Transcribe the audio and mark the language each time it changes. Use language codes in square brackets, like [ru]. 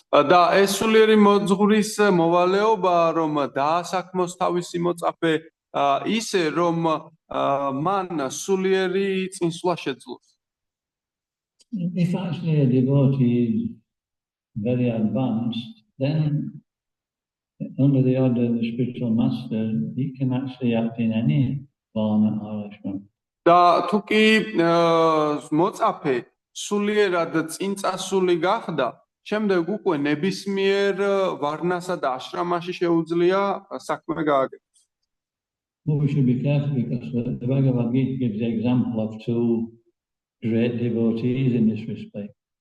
[ka] და ეს სულიერი მოძღვრის მოვალეობა, რომ დაასაქმოს თავისი მოწაფე ისე, რომ მან სულიერი წინსვლა შეძლოს. [en] If actually a devotee is very advanced, then under the order of the spiritual master, he can actually act in any varna or ashram. [ka] და თუ კი მოწაფე სულიერად წინწასული გახდა, შემდეგ უკვე ნებისმიერ ვარნასა და აშრამაში შეუძლია საქმე გააკეთოს. [en] Well, we should be careful because the Bhagavad Gita gives the example of two great devotees in this respect.